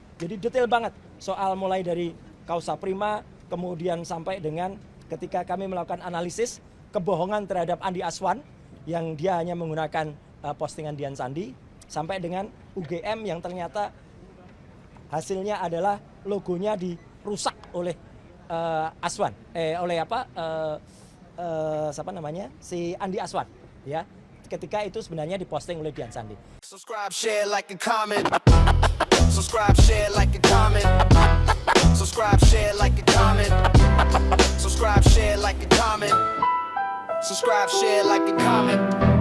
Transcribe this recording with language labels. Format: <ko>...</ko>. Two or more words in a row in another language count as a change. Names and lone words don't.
<id>Jadi detail banget soal mulai dari kausa prima, kemudian sampai dengan ketika kami melakukan analisis kebohongan terhadap Andi Aswan yang dia hanya menggunakan postingan Dian Sandi, sampai dengan UGM yang ternyata hasilnya adalah logonya dirusak oleh Aswan, siapa namanya, si Andi Aswan, ya. Ketika itu sebenarnya diposting oleh Dian Sandi.</id> <en>Subscribe, share, like, and comment. Subscribe, share, like, and comment. Subscribe, share, like, and comment. Subscribe, share, like, and comment. Subscribe, share, like, and comment.</en>